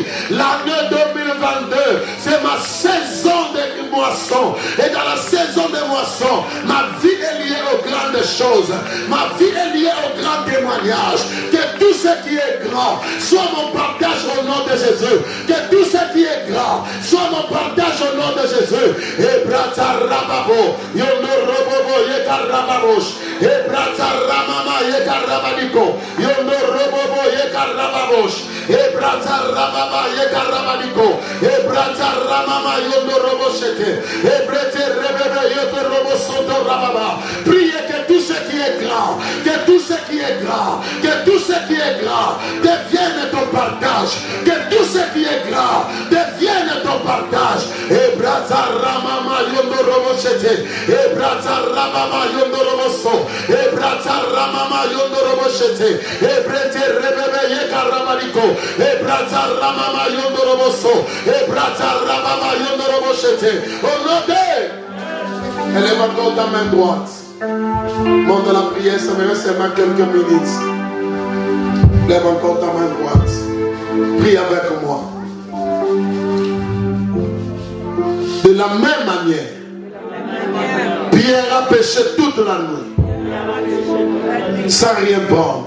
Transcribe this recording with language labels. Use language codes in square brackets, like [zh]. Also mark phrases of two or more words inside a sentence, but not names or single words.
[fr] L'année 2022, c'est ma saison de moisson. Et dans la saison de moisson, ma vie est liée aux grandes choses. Ma vie est liée aux grands témoignages. Que tout ce qui est grand soit mon partage au nom de Jésus. Que tout ce qui est grand soit mon partage au nom de Jésus. Et Brata Rababo, Yondo Robobo Yekarababosh, et Brata Ramama Yekarabadiko, Yondo Robobo Yekarababosh, et Brata Rababa Yekarabadiko, et Brata Ramama Yondo Roboshete, et Brete Rebebe Yondo Robosoto Rababa. Priez que tout ce qui est grand, que tout ce qui est grand, que tout ce qui est grand devienne ton partage, que tout ce qui est grand devienne ton partage. Et Brata Ramama Yondo Roboshete, et Brata Ramama Yondo Roboso, et Brata Ramama Yondo Roboshete, et Brete Rebebe Yekarabadiko, et Brata Ramama Yondo Roboso, et Brata Ramama Yondo Roboshete. Au nom de... Élève encore ta main droite. Monte dans la prière, ça me reste seulement quelques minutes. Lève encore ta main droite. Prie avec moi. De la même manière, Pierre a péché toute la nuit, sans rien prendre.